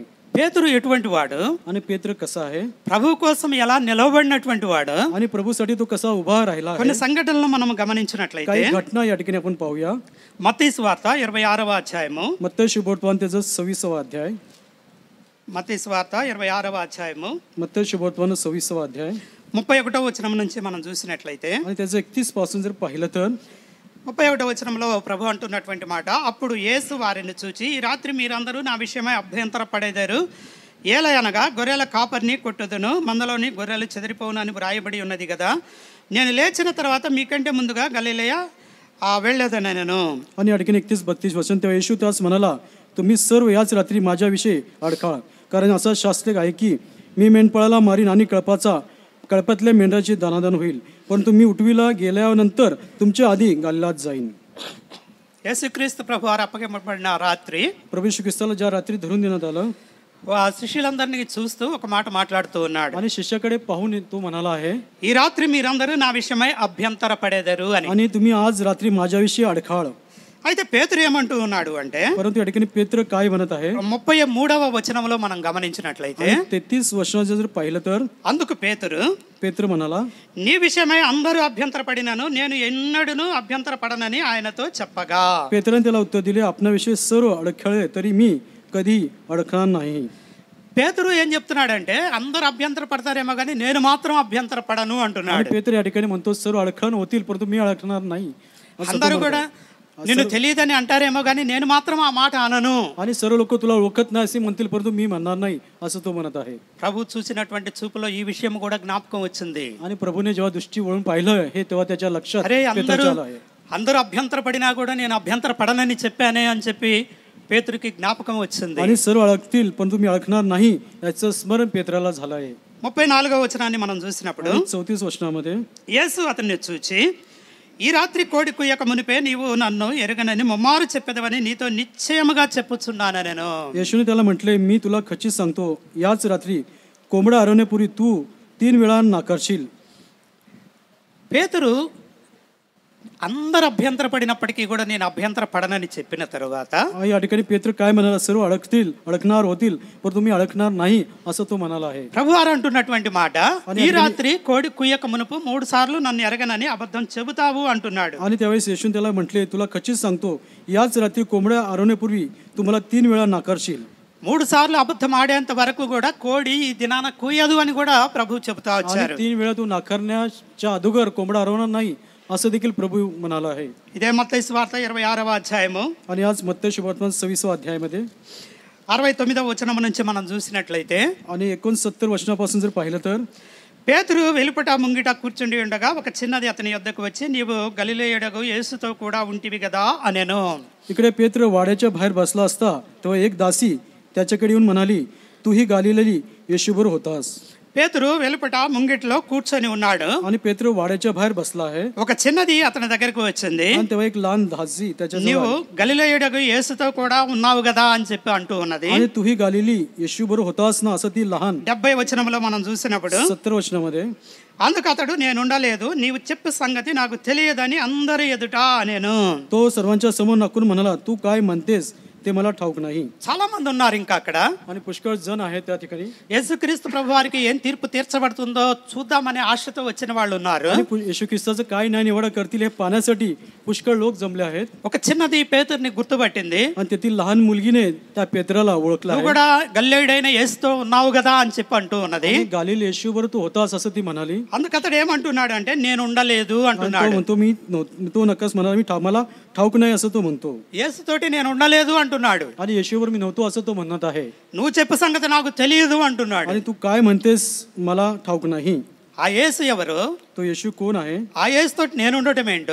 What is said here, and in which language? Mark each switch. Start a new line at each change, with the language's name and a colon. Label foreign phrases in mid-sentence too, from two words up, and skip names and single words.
Telugu: పేతురు ఎటువంటి వాడు,
Marathi: आणि पेत्र कसा आहे,
Telugu: ప్రభు కోసం ఎలా నిలవబడినటువంటి వాడు.
Marathi: आणि प्रभूसाठी तो कसा उभा राहिला
Telugu: కొన్ని
Marathi: आहे.
Telugu: సంఘటనలు మనం గమనించినట్లయితే
Marathi: काही घटना या ठिकाणी आपण पाहूया.
Telugu: మత్తయి సువార్త 26వ అధ్యాయము.
Marathi: మత్తయి శుభవర్తమానం त्याचा 26वा अध्याय.
Telugu: మత్తయి సువార్త 26వ అధ్యాయము.
Marathi: మత్తయి శుభవర్తమానం 26वा अध्याय
Telugu: 31వ వచనం నుంచి మనం చూసినట్లయితే
Marathi: आणि त्याचं 31 पासून जर पाहिलं तर
Telugu: 31వ వచనంలో ప్రభు అంటున్నటువంటి మాట, అప్పుడు యేసు వారిని చూచి, ఈ రాత్రి మీరందరూ నా విషయమై అభ్యంతర పడేదారు. ఏలయనగా గొర్రెల కాపరిని కొట్టుదును, మందలోని గొర్రెలు చెదిరిపోవును అని వ్రాయబడి ఉన్నది కదా. నేను లేచిన తర్వాత మీకంటే ముందుగా గలిలయ వెళ్ళేదను నేను.
Marathi: आणि आणखीन 31-32 वचन. तेव्हा येशू त्यास म्हणाला, तुम्ही सर्व याच रात्री माझ्याविषयी अडखळा, कारण असा शास्त्र आहे की मी मेंढपाळाला मारीन आणि कळपातल्या मेंढराची दानादान होईल, परंतु मी उठविला गेल्यानंतर तुमच्या आधी गलिलात जाईन.
Telugu: యేసుక్రీస్తు ప్రభు వారు అప్పగింపబడిన రాత్రి
Marathi: प्रभू येशू ख्रिस्ताला ज्या रात्री धरून देण्यात आलं,
Telugu: శిష్యులందరినీ చూస్తూ ఒక మాట మాట్లాడుతూ ఉన్నాడు.
Marathi: आणि शिष्याकडे पाहून तो म्हणाला आहे,
Telugu: ఈ రాత్రి మీరందరూ నా విషయమై అభ్యంతర పడేదారు అని.
Marathi: आणि तुम्ही आज रात्री माझ्याविषयी अडखाळ.
Telugu: అయితే పేతురు ఏమంటూ ఉన్నాడు అంటే,
Marathi: परंतु या ठिकाणी पेत्र काय म्हणत आहे,
Telugu: 33వ వచనంలో మనం గమనించినట్లయితే
Marathi: 33 वचनाचं जर पाहिलं तर
Telugu: అందుకు
Marathi: पेत्र म्हणाला,
Telugu: నీ విషయమై అందరూ అభ్యంతర పడినాను, నేను ఎన్నడూను అభ్యంతర పడనని ఆయనతో చెప్పగా.
Marathi: पेत्राने त्याला उत्तर दिले, आपणाविषयी सर्व अडखळे तरी मी कधी अडखणार नाही.
Telugu: పేతురు ఏం చెప్తున్నాడంటే, అందరూ అభ్యంతర పడతారేమో కానీ నేను మాత్రం అభ్యంతర పడను అంటున్నాడు.
Marathi: पेत्र या ठिकाणी म्हणतो, सर्व अडखळ होतील परंतु मी अडखणार नाही.
Telugu: అందరూ కూడా నిన్ను తెలియదని అంటారేమో కానీ నేను మాత్రం ఆ మాట అనను.
Marathi: आणि सर्व लोक तुला ओळखत नाही असे म्हणतील, परंतु मी म्हणणार नाही असं तो म्हणत आहे.
Telugu: ప్రభు చూసినటువంటి చూపులో ఈ విషయం కూడా జ్ఞాపకం వచ్చింది.
Marathi: आणि प्रभूने जेव्हा दृष्टी वळून पाहिलं हे, तेव्हा त्याच्या लक्षात
Telugu: అరే అందరూ అభ్యంతర పడినా కూడా నేను అభ్యంతర పడనని చెప్పానే అని చెప్పి పేతురుకి జ్ఞాపకం వచ్చింది.
Marathi: आणि सर्व अडकतील परंतु मी अडकणार नाही याचं स्मरण पेत्राला झालं आहे.
Telugu: 34వ వచనాన్ని మనం చూసినప్పుడు
Marathi: 34 वचनामध्ये
Telugu: యేసు అతన్ని చూచి, ఈ రాత్రి కోడి కుయ్యక మునిపే నీవు నన్ను ఎరగనని ముమ్మారు చెప్పేదవని నీతో నిశ్చయముగా చెప్పుచున్నాను నేను.
Marathi: येशूने त्याला म्हटले, मी तुला खचित सांगतो, याच रात्री कोंबडा हरवण्यापूर्वी तू 3 वेळा नाकारशील.
Telugu: పేతురు అందరు అభ్యంతర పడినప్పటికీ కూడా నేను అభ్యంతర పడనని చెప్పిన తరువాత
Marathi: या ठिकाणी पेत्र काय म्हणाला, सर्व अडकणार होतील परंतु मी अडकणार नाही असं तो म्हणाला आहे.
Telugu: ప్రభు వారు అంటున్నటువంటి మాట, ఈ రాత్రి కోడి కుయ్యక మునుపు 3 సార్లు నన్ను ఎరగనని అబద్ధం చెబుతావు అంటున్నాడు.
Marathi: आणि त्यावेळेस येशूने त्याला म्हटले, तुला खचित सांगतो, याच रात्री कोंबड्या हरवण्यापूर्वी तू मला 3 वेळा नाकारशील.
Telugu: 3 సార్లు అబద్ధం ఆడేంత వరకు కూడా కోడి ఈ దినాన కూయదు అని కూడా ప్రభు చెబుతా వచ్చారు.
Marathi: 3 वेळा तू नाकारण्याच्या अगोदर कोंबडा हरवणार नाही असं देखील प्रभू म्हणाला आहे.
Telugu: ఇదే మత్తయి సువార్త 26వ అధ్యాయము.
Marathi: आणि आज मत्तई शुभवर्तमान 26वा अध्यायामध्ये
Telugu: 69వ వచనం నుంచి మనం చూసినట్లయితే
Marathi: आणि 69 वचनापासून जर पाहिलं तर
Telugu: పేతురు వెలుపట ముంగిట కూర్చుండి ఉండగా ఒక చిన్నది అతని యొద్దకు వచ్చి, నీవు గలిలయుడగు యేసుతో కూడా ఉంటివి కదా అనేను.
Marathi: इकडे पेत्र वाड्याच्या बाहेर बसला असता तेव्हा एक दासी त्याच्याकडे येऊन म्हणाली, तू ही गालिलेली येशूबरोबर होतास.
Telugu: పేతురు వెలుపట ముంగిట్లో కూర్చొని ఉన్నాడు.
Marathi: आणि पेत्र वाड्याच्या बाहेर बसला आहे.
Telugu: ఒక చిన్నది అతని దగ్గరకు వచ్చింది.
Marathi: आणि तेव्हा एक लहान दासी त्याच्या
Telugu: నీవు గలిలయుడగు యేసుతో కూడా ఉన్నావు కదా అని చెప్పి అంటూ ఉన్నది.
Marathi: आणि तू ही गालिली येशूबरोबर होतास ना असं ती लहान
Telugu: 70 వచనంలో మనం చూసినప్పుడు
Marathi: 70 वचनामध्ये
Telugu: అందుకు అతడు, నేను ఉండలేదు, నీవు చెప్పే సంగతి నాకు తెలియదని అందరి ఎదుట నేను.
Marathi: तो सर्वांच्या समोर नाकून म्हणाला, तू काय म्हणतेस ते मला ठाऊक नाही.
Telugu: చాలా మంది ఉన్నారు ఇంకా అక్కడ.
Marathi: आणि पुष्कळ जण आहेत त्या ठिकाणी.
Telugu: యేసుక్రీస్తు ప్రభు వారికి ఏం తీర్పు తీర్చబడుతుందో చూద్దామనే ఆశతో వచ్చిన వాళ్ళు ఉన్నారు.
Marathi: आणि येशू ख्रिस्ताचं काय नाही निवडा करतील हे पाहण्यासाठी पुष्कळ लोक जमले आहेत.
Telugu: ఒక చిన్నది పేతురుని గుర్తుపట్టింది.
Marathi: आणि तेथील लहान मुलगीने त्या पेत्राला ओळखला.
Telugu: నువ్వు కూడా గలిలయుడైన యేసుతో ఉన్నావు కదా అని చెప్పి అంటూ ఉన్నది.
Marathi: गालिल येशूबरोबर तू होतास असं ती म्हणाली.
Telugu: అందుకు అతడు ఏమంటున్నాడు అంటే, నేను ఉండలేదు అంటున్నాడు.
Marathi: म्हणतो मी तो नकस म्हणाला, मी मला ठाऊक नाही असं तो म्हणतो.
Telugu: యేసుతోటి నేను ఉండలేదు అంటున్నాడు.
Marathi: आणि येशूवर मी नव्हतो असं तो म्हणत आहे.
Telugu: నువ్వు చెప్పే సంగతి నాకు తెలియదు అంటున్నాడు.
Marathi: आणि तू काय म्हणतेस मला ठाऊक नाही.
Telugu: ఆ యేసు ఎవరు?
Marathi: तो येशू कोण आहे?
Telugu: ఆ యేసుతోటి నేను ఉండటం ఏంటో,